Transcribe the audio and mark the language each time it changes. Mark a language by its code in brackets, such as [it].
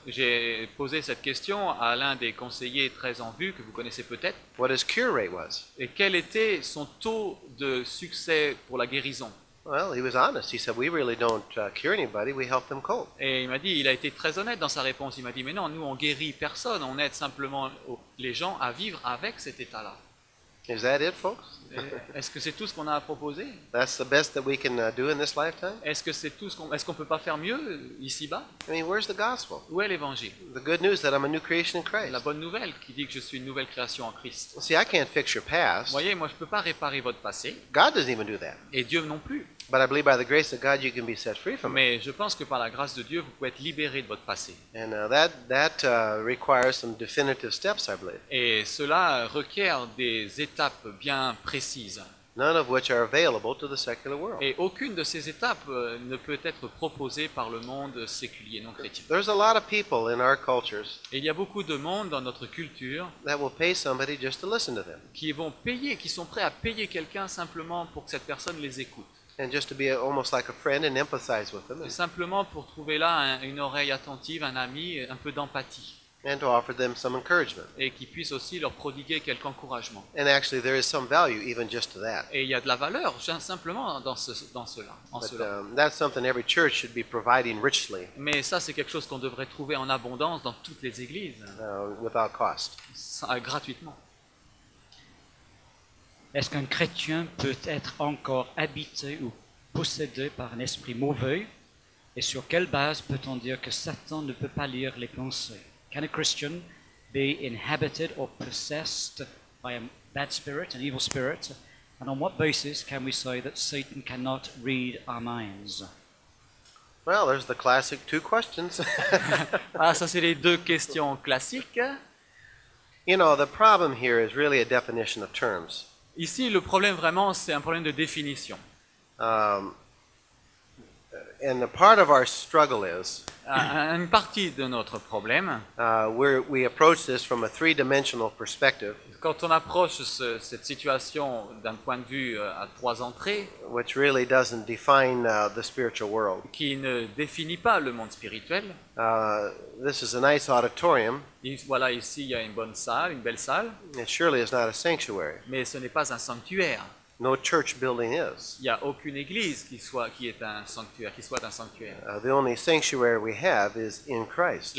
[fr] J'ai posé cette question à l'un des conseillers très en vue que vous connaissez peut-être. [en] what his cure rate was. [fr] Et quel était son taux de succès pour la guérison? [en] Well, he was honest. He said, we really don't cure anybody, we help them cope. [fr] Et il a été très honnête dans sa réponse. Il m'a dit, mais non, nous on guérit personne, on aide simplement les gens à vivre avec cet état-là. [en] Is that it, folks? [fr] Est-ce que c'est tout ce qu'on a à proposer? [en] That's the best that we can do in this lifetime? [fr] Est-ce que c'est tout est-ce qu'on peut pas faire mieux ici-bas? [en] I mean, where's the gospel? [fr] Où est l'évangile? [en] The good news that I'm a new creation in Christ. [fr] La bonne nouvelle qui dit que je suis une nouvelle création en Christ. [en] See, I can't fix your [fr] Vous [en] past. [fr] voyez, moi je peux pas réparer votre passé, [en] God doesn't even do that. [fr] et Dieu non plus. [en] But I believe by the grace of God, you can be set free from it. [fr] Mais je pense que par la grâce de Dieu, vous pouvez être libéré de votre passé. [en] And that requires some definitive steps, I believe, [fr] Et cela requiert des étapes bien précises. [en] none of which are available to the secular world. [fr] Et aucune de ces étapes ne peut être proposée par le monde séculier non chrétien. [en] There's a lot of people in our cultures [fr] Et il y a beaucoup de monde dans notre culture [en] that will pay somebody just to listen to them [fr] qui sont prêts à payer quelqu'un simplement pour que cette personne les écoute. [en] and just to be almost like a friend and empathize with them [fr] Et simplement pour trouver là une oreille attentive, un ami, un peu d'empathie. [en] and to offer them some encouragement. [fr] Et qui puisse aussi leur prodiguer quelque encouragement. [en] And actually, there is some value even just to that. [fr] Et il y a de la valeur simplement dans cela. [en] But that's something every church should be providing richly [fr] Mais ça, c'est quelque chose qu'on devrait trouver en abondance dans toutes les églises, [en] without cost. [fr] gratuitement. Est-ce qu'un chrétien peut être encore habité ou possédé par un esprit mauvais? Et sur quelle base peut-on dire que Satan ne peut pas lire les pensées? [en] Can a Christian be inhabited or possessed by a bad spirit, an evil spirit? And on what basis can we say that Satan cannot read our minds? Well, there's the classic two questions. [fr] Ah, ça, c'est les deux questions classiques. [en] You know, the problem here is really a definition of terms. [fr] Ici, le problème vraiment, c'est un problème de définition. [en] And a part of our struggle is [fr] Une partie de notre problème, [en] we approach this from a three-dimensional perspective, [fr] quand on approche cette situation d'un point de vue à trois entrées, [en] which really doesn't define the spiritual world. [fr] qui ne définit pas le monde spirituel. [en] This is a nice auditorium. [fr] Voilà, ici, il y a une bonne salle, une belle salle, [en] It surely is not a sanctuary. [fr] mais ce n'est pas un sanctuaire. [en] No church building is. [fr] Il n'y a aucune église qui soit un sanctuaire. [en] The only sanctuary we have is in Christ.